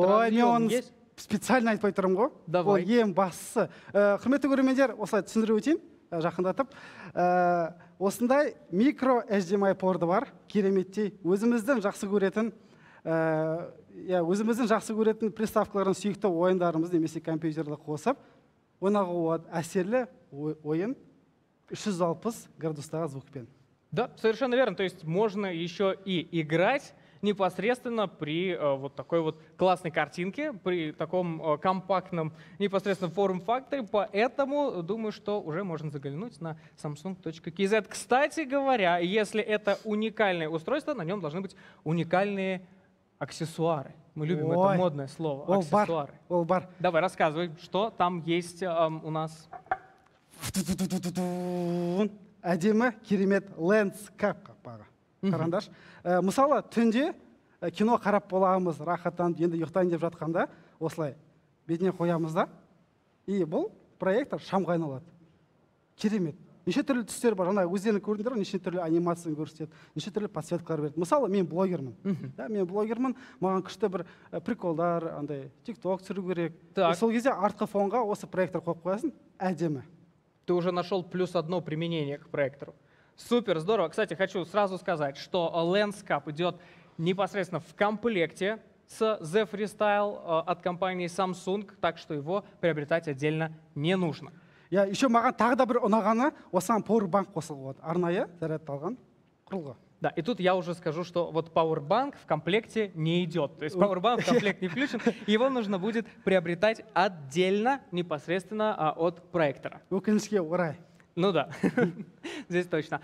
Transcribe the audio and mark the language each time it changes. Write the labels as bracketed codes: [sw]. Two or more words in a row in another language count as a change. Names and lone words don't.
[kk] Ой, мен [ru] разъем [kk] оны [ru] есть? [kk] специально айтпай тұрмын ғой. [ru] Давай. [kk] Ол ең бастысы. Құрметті көрермендер, осылай түсіндіріп өтейін, жақындатып. Осындай микро HDMI порты бар, кереметтей. Өзіміздің жақсы көретін приставкаларын сүйікті ойындарымыз немесе компьютерлі қосып, ойнауға болады. Әсерлі ойын 360 градустағы звукпен. [ru] Да, совершенно верно. То есть можно еще и играть непосредственно при вот такой вот классной картинке, при таком компактном непосредственно форм-факторе. Поэтому думаю, что уже можно заглянуть на samsung.kz. Кстати говоря, если это уникальное устройство, на нем должны быть уникальные аксессуары. Мы любим это модное слово. Аксессуары. Давай, рассказывай, что там есть у нас. [kk] Әдемі керемет лендскап қақпағы. Қараңдаршы. Мысалы, түнде кино қарап боламыз, рахаттанып, енді ұйықтайын деп жатқанда, осылай бетіне қоямыз да, и бұл проектор шамға айналады. Керемет. неше түрлі түстер бар. Жаңа өздерің көрдіңдер ғой, неше түрлі анимацияны көрсетеді, неше түрлі подсветкалар береді. Мысалы, мен блогермін. Мен блогермін, маған күшті бір приколдар, андай TikTok түсіру керек. Сол кезде артқы фонға осы проектор қойып қоясың, әдемі. [ru] Ты уже нашел +1 применение к проектору. Супер, здорово. Кстати, хочу сразу сказать, что LensCap идет непосредственно в комплекте с Z Freestyle от компании Samsung, так что его приобретать отдельно не нужно. [kk] Еще маған тағы да бір ұнағаны, осыған Powerbank қосылып отыр. Арнайы зарядталған құрылғы. [ru] Да, и тут я уже скажу, что вот Powerbank в комплекте не идет. То есть Powerbank в комплект не включен, его нужно будет приобретать отдельно, непосредственно от проектора. [kk] Өкінішке орай. [ru] Ну да, здесь точно.